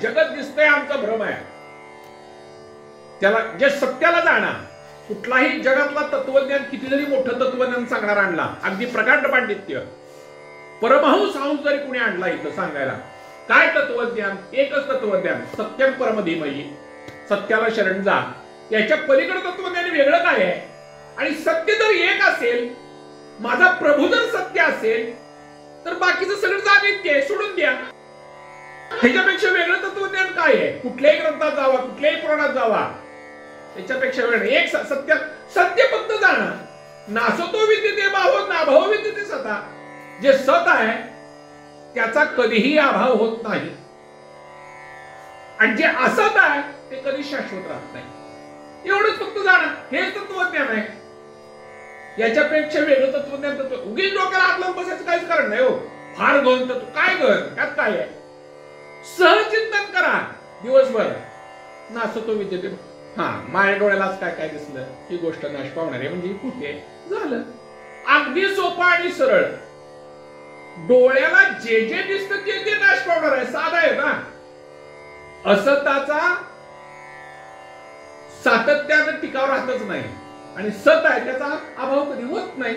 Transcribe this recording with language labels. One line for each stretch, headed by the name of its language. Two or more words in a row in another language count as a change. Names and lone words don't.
Marathi: जगत दिसतंय आमचा भ्रम आहे. त्याला जे सत्याला जाणार, कुठलाही जगातला तत्वज्ञान किती जरी मोठं तत्वज्ञान सांगणार आणला, अगदी प्रकांड पांडित्य परमहंस हंस जरी कुणी आणला इथं सांगायला, काय तत्वज्ञान? एकच तत्वज्ञान,
Sanskrit: सत्यम परम धीमहि,
Marathi: सत्याला शरण जा. याच्या पलीकडे तत्वज्ञान वेगळं काय आहे? आणि सत्य जर एक असेल, माझा प्रभू जर सत्य असेल, तर बाकीचं सगळं जाणीत आहे, सोडून द्या. ह्याच्यापेक्षा वेगळं तत्वज्ञान काय आहे? कुठल्याही ग्रंथात जावा, कुठल्याही पुराणात जावा, त्याच्यापेक्षा वेगळं एक सत्य. सत्य फक्त जाणं.
Sanskrit: नासतो विद्यते भावो नाभाव विद्यते सता.
Marathi: जे सत आहे त्याचा कधीही अभाव होत नाही, आणि जे असत आहे ते कधी शाश्वत राहत नाही. एवढंच फक्त जाणं, हेच तत्वज्ञान आहे. याच्यापेक्षा वेगळं तत्वज्ञान उगीच डोक्याला हात लावून बसायचं काहीच कारण नाही. हो, फार गहन तत्व काय गहन, त्यात काय आहे? सहचिंतन करा दिवसभर.
Sanskrit: नासतो विद्यते,
Marathi: हा माझ्या डोळ्यालाच काय काय दिसलं, ही गोष्ट नाश पावणार आहे म्हणजे कुठे झालं. अगदी सोपा आणि सरळ. डोळ्याला जे जे दिसतं ते नाश पावणार आहे, साधा आहे ना. असताचा सातत्यानं टिकाव राहतच नाही, आणि सत आहे त्याचा अभाव कधी होत नाही.